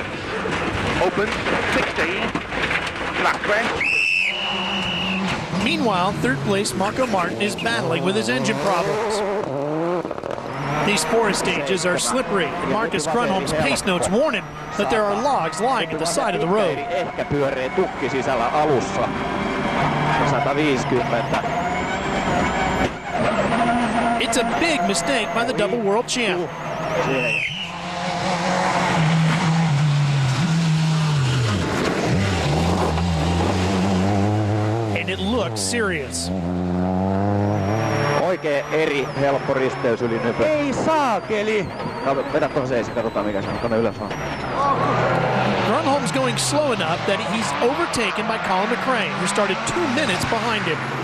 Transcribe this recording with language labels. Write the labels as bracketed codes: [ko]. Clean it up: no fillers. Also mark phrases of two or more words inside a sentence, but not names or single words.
[en] Opens 60, flat crest. Meanwhile, 3rd place Marco Martin is battling with his engine problems. These 4 stages are slippery, and Marcus Grönholm's pace notes warn him that there are logs lying at the side of the road. [fi] Ehkä pyöree tukki sisällä alussa. 150. [en] It's a big mistake by the double world champ. And it looks serious. [fi] Oikein helppo risteys yli nypö. Ei saakeli! Vedä tuohon seisi, katsotaan mikä se on. Tuonne ylös vaan. [en] Grönholm's going slow enough that he's overtaken by Colin McRae, who started 2 minutes behind him.